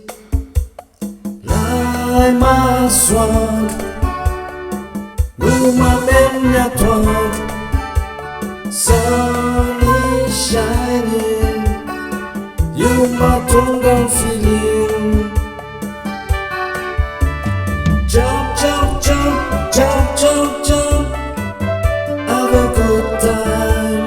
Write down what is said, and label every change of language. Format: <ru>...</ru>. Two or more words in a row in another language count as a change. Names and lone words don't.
<mg>lay masoandro no mameno ny atoandro</mg> <en>sunny shining</en> <mg>io mahatonga ny filiny</mg> <en>jump, jump, jump, jump, jump, jump, have a good time.</en>